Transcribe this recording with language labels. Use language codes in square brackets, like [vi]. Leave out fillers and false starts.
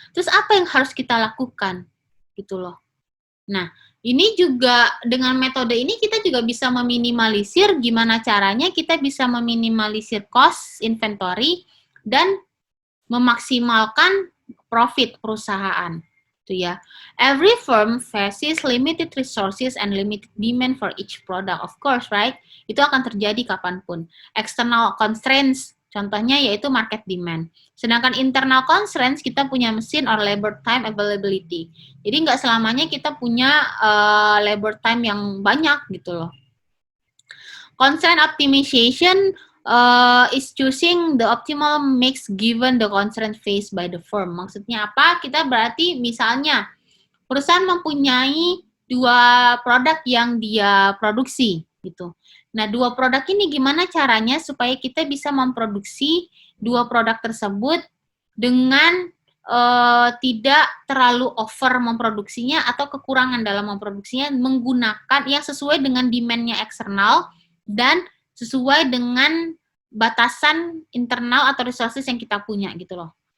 [id] Terus apa yang harus kita lakukan? Gitu loh. Nah, ini juga dengan metode ini kita juga bisa meminimalisir gimana caranya kita bisa meminimalisir cost inventory dan memaksimalkan profit perusahaan. Itu ya. [en] Every firm faces limited resources and limited demand for each product, of course, right? [id] Itu akan terjadi kapanpun. External constraints, contohnya yaitu market demand. Sedangkan internal constraints, kita punya mesin [en] or labor time availability. [id] Jadi nggak selamanya kita punya labor time yang banyak gitu loh. [en] Constraint optimization is choosing the optimal mix given the constraint faced by the firm. [id] Maksudnya apa? Kita berarti misalnya perusahaan mempunyai 2 produk yang dia produksi gitu. Nah, 2 produk ini gimana caranya supaya kita bisa memproduksi 2 produk tersebut dengan tidak terlalu over memproduksinya atau kekurangan dalam memproduksinya, menggunakan yang sesuai dengan demand-nya eksternal dan sesuai dengan batasan internal atau resources yang kita punya gitu loh.